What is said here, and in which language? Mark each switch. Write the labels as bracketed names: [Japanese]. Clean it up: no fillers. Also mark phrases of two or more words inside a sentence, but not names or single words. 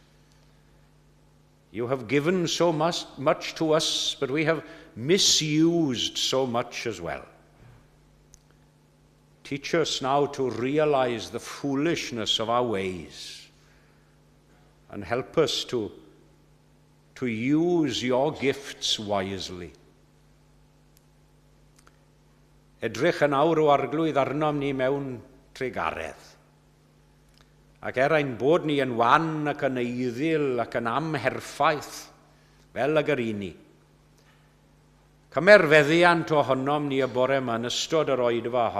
[English] You have given so much to us, but we have misused so much as well. Teach us now to realize the foolishness of our ways and help us to use your gifts wisely. [Welsh] Edrych yn awr o arglwydd arnom ni mewn tregaredd. Ac ein bod ni yn wan ac yn eiddil ac yn amherffaith fel ag yr uni. Cymerfeddiant ohonom ni y bore yma yn ystod yr oedfa hon.